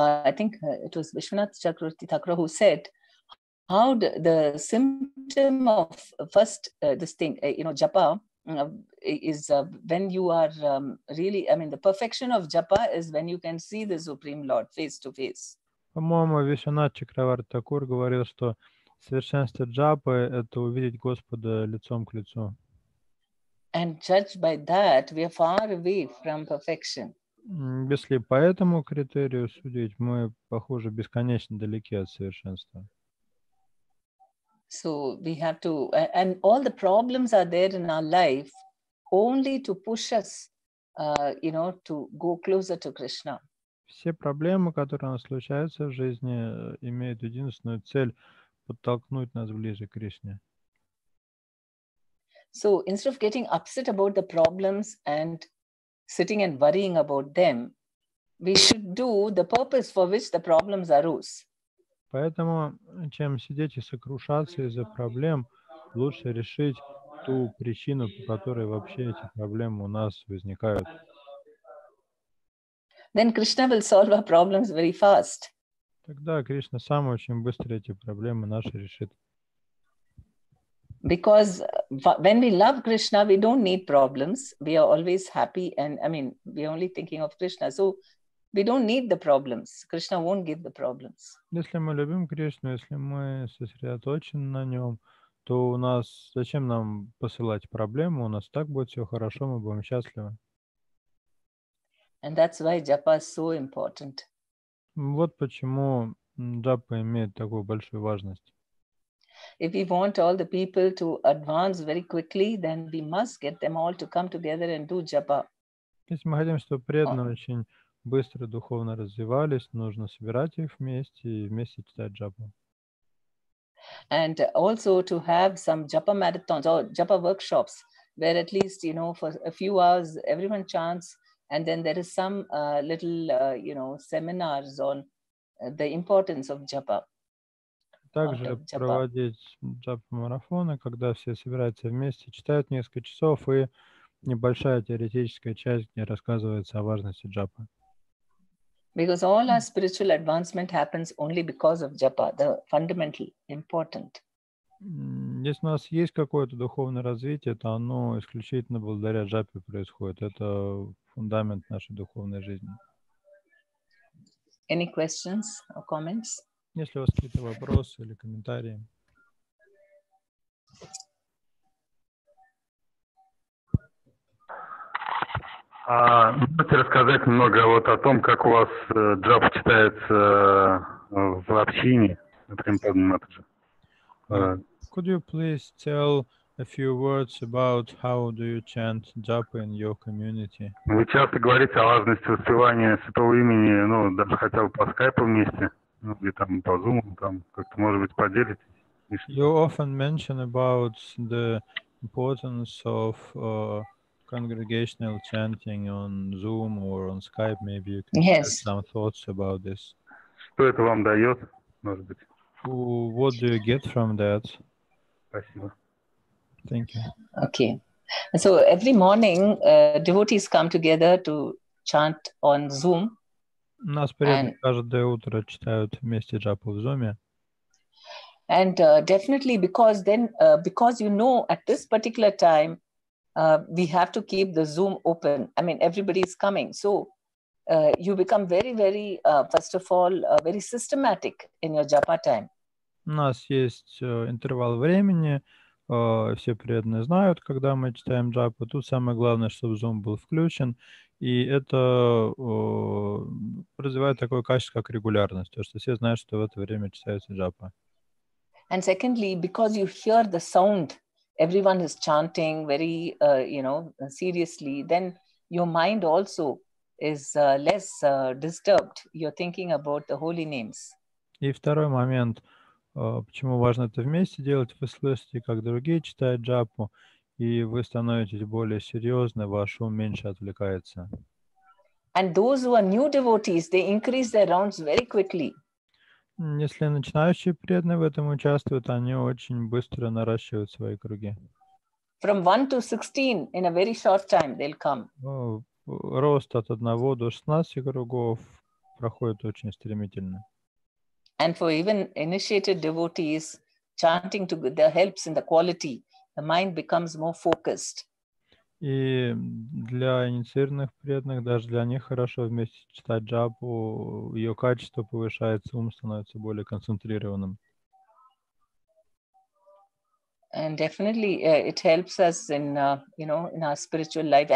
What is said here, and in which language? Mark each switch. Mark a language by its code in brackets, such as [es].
[en] I think it was Vishwanath Chakravarti Thakur who said, how the symptom of first japa is when you are really, the perfection of japa is when you can see the Supreme Lord face to face. [ru] По-моему, Вишванат Чакраварти Такур говорил, что совершенство джапы – это увидеть Господа лицом к лицу. [en] And judged by that, we are far away from perfection. [ru] Если по этому критерию судить, мы, похоже, бесконечно далеки от совершенства. [en] So we have to, and all the problems are there in our life only to push us, to go closer to Krishna. [ru] Все проблемы, которые у нас случаются в жизни, имеют единственную цель – подтолкнуть нас ближе к Кришне. [en] So instead of getting upset about the problems and sitting and worrying about them, we should do the purpose for which the problems arose. [ru] Поэтому, чем сидеть и сокрушаться из-за проблем, лучше решить ту причину, по которой вообще эти проблемы у нас возникают. [en] Then Krishna will solve our problems very fast. [ru] Тогда Кришна сам очень быстро эти проблемы наши решит. [en] Because when we love Krishna, we don't need problems. We are always happy, and we are only thinking of Krishna. So we don't need the problems. Krishna won't give the problems. [ru] Если мы любим Кришну, если мы сосредоточены на нем, то у нас зачем нам посылать проблемы? У нас так будет все хорошо, мы будем счастливы. [en] And that's why japa is so important. [ru] Вот почему джапа имеет такую большую важность. [en] If we want all the people to advance very quickly, then we must get them all to come together and do japa. [ru] Если мы хотим, чтобы преданные очень быстро духовно развивались, нужно собирать их вместе и вместе читать джапу. [en] And also to have some japa marathons or japa workshops where at least, for a few hours, everyone chants, and then there is some little, seminars on the importance of japa. [ru] Также проводить джапа-марафоны, когда все собираются вместе, читают несколько часов, и небольшая теоретическая часть, где рассказывается о важности джапы. [en] Because all our spiritual advancement happens only because of japa, the fundamental, important. [ru] Если у нас есть какое-то духовное развитие, то оно исключительно благодаря джапе происходит. Это фундамент нашей духовной жизни. [en] Any questions or comments? [ru] Если у вас какие-то вопросы или комментарии. Можете рассказать немного вот о том, как у вас джапа читается в общине, например, Падмини. [en] Could you please tell a few words about how do you chant japa in your community? [ru] Вы часто говорите о важности воспевания святого имени, ну, даже хотя бы по скайпу вместе, ну, или там по зуму, там как-то, может быть, поделитесь. [en] You often mention about the importance of congregational chanting on Zoom or on Skype. Maybe you can share some thoughts about this. [ru] Что это вам дает, может быть? [en] What do you get from that? [ru] Спасибо. [en] Thank you. Okay. So every morning, devotees come together to chant on Zoom. [ru] Нас каждое утро читают вместе джапу в Zoom. [en] And definitely because then, because you know at this particular time, we have to keep the Zoom open. I mean, everybody is coming. So you become very, very, first of all, very systematic in your japa time. [ru] У нас есть интервал времени. Все преданные знают, когда мы читаем джапу. Тут самое главное, чтобы Zoom был включен. И это развивает такое качество, как регулярность. То, что все знают, что в это время читается джапа. [en] And secondly, because you hear the sound, everyone is chanting very, seriously, then your mind also is less disturbed. You're thinking about the holy names. [ru] И второй момент, почему важно это вместе делать, вы слышите, как другие читают джапу, и вы становитесь более серьезны, ваш ум меньше отвлекается. [en] And those who are new devotees, they increase their rounds very quickly. [ru] Если начинающие преданные в этом участвуют, они очень быстро наращивают свои круги. [en] From 1 to 16, in a very short time, they'll come. [ru] Рост от 1 до 16 кругов проходит очень стремительно. [en] And for even initiated devotees, chanting together helps in the quality. The mind becomes more focused. [ru] И для инициированных преданных, даже для них хорошо вместе читать джапу, ее качество повышается, ум становится более концентрированным. [en] And definitely it helps us in, in our spiritual life.